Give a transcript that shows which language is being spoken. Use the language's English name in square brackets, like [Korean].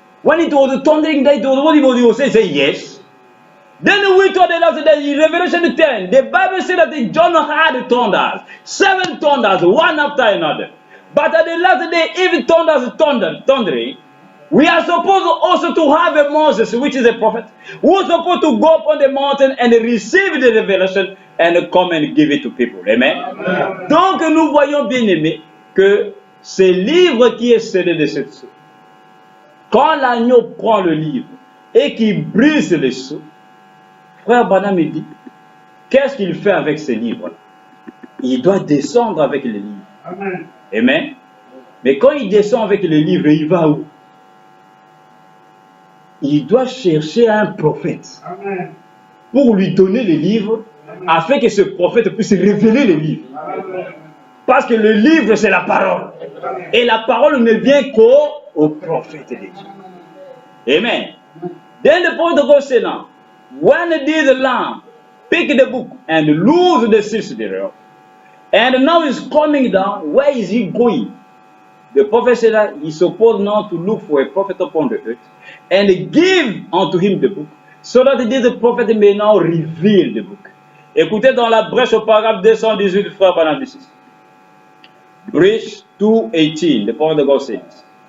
[English] When it was thundering, that it was what he was saying, say yes. Then we told that in Revelation 10, the Bible said that John had thunders, 7 thunders, one after another. But at the last day, even thundering, we are supposed also to have a Moses, which is a prophet, who is supposed to go up on the mountain and receive the revelation and come and give it to people. Amen. Amen. [French] Donc nous voyons bien aimé que ce livre qui est scellé de cette sceau, quand l'agneau prend le livre et qu'il brise les sceaux, frère Branham me dit, qu'est-ce qu'il fait avec ce livre-là? Il doit descendre avec le livre. Amen. Amen. Mais quand il descend avec le livre, il va où? Il doit chercher un prophète. Amen. Pour lui donner le livre, afin que ce prophète puisse révéler le livre. Amen. Parce que le livre, c'est la parole. Et la parole ne vient qu'au prophète de Dieu. Amen. [English] Then the point of God said now, when this lamb pick the book and lose the seals thereof, and now he's coming down, where is he going? The prophet said that he's supposed now to look for a prophet upon the earth and give unto him the book, so that this prophet may now reveal the book. [French] Écoutez dans la brèche au paragraphe 218, frère Branham ici. [English] Brèche 2:18, the prophet of God says.